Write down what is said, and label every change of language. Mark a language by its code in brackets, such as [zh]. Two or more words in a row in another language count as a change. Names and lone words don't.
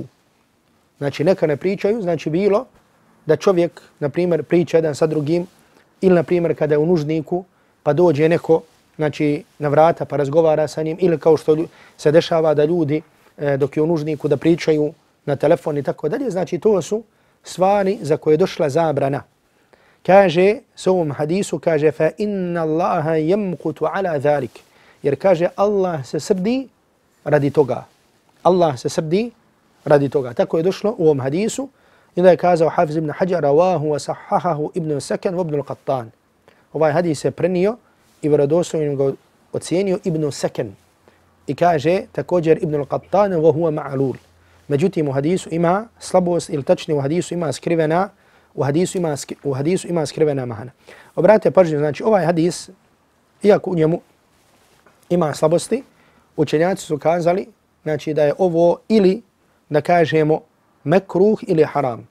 [bs] Znači neka ne pričaju, znači bilo da čovjek, na primjer, priča jedan sa drugim, ili na primjer kada je u nužniku pa dođe neko, znači na vrata pa razgovara sa njim, ili kao što se dešava da ljudi dok je u nužniku da pričaju na telefon i tako dalje, znači to su stvari za koje je došla zabrana. Kaže u ovom hadisu, kaže [ar] فإن الله يمقت على ذلك, [bs] jer kaže Allah se srdi radi toga. Allah se srdi radi toga. Tako je došlo u ovom hadisu. I da je kazao Hafiz ibn Hajar, [ar] رواه وصححه ابن السكن وابن القطان. [bs] Ovaj hadis je prenio i vjerodostojno ga ocijenio Ibn Sakan. I kaže također Ibn al-Qattan [ar] وهو معلول. [bs] Međutim u hadisu ima slabost, ili tačnije u hadisu ima skrivena, u hadisu ima skrivena mahana. Obratite pažnju, znači ovaj hadis, iako u njemu ima slabosti, učenjaci su kazali, znači da je ovo ili da kažemo mekruh ili haram.